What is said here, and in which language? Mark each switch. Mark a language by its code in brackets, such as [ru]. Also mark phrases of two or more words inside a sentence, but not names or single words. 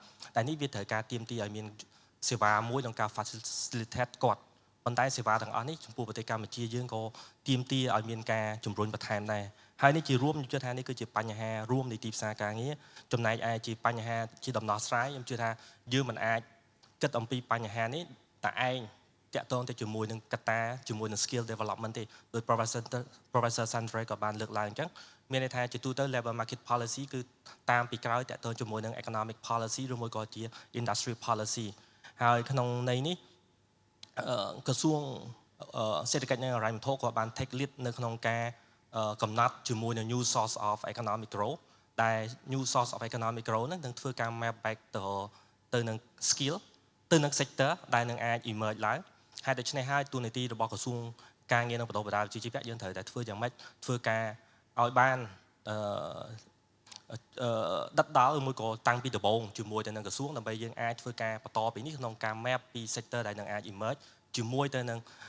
[km] តែនេះវាត្រូវការទាមទារឲ្យមានសេវាមួយក្នុងការ facilitate គាត់ប៉ុន្តែសេវាទាំងអស់នេះចំពោះប្រទេសកម្ពុជាយើងក៏ទាមទារឲ្យមានការជំរុញបន្ថែមដែរហើយនេះជារួមខ្ញុំជឿថានេះគឺជាបញ្ហារួមនៃទីផ្សារការងារចំណែកឯ ជាបញ្ហាជាដំណោះស្រាយខ្ញុំជឿថាយើងមិនអាចគិតអំពីបញ្ហានេះតែឯងតាក់ទងទៅជាមួយនឹងកត្តាជាមួយនឹង [en] skill development [km] ទេដោយ Professor Sandre ក៏បានលើកឡើងអញ្ចឹងមានន័យថាជាទូទៅ [en] labor market policy [km] គឺតាមពីក្រោយតាក់ទងជាមួយនឹង [en] economic policy [km] ឬមួយក៏ជា [en] industry policy [km] ហើយក្នុងន័យនេះក្រសួងសេដ្ឋកិច្ចនិងហិរញ្ញវត្ថុក៏បាន [en] take lead [km] នៅក្នុងការកំណត់ជាមួយនឹង [en] new source of economic growth [km] ដែល [en] new source of economic growth [km] នឹងធ្វើការ [en] map back [km] ទៅនឹង skill ទៅនឹង sector ដែលនឹងអាច emerge ឡើងហើយដូច្នេះហើយទូនាទីរបស់ក្រសួង ការងារនឹងបដិបដាវិជ្ជាជីវៈយើងត្រូវតែធ្វើយ៉ាងម៉េចធ្វើការឲ្យបានដិតដល់មួយក៏តាំងពីដំបូងជាមួយទៅនឹងក្រសួងដើម្បីយើងអាចធ្វើការបន្តពីនេះក្នុងការ map ពី sector ដែលនឹងអាច emerge ជាមួយទៅនឹង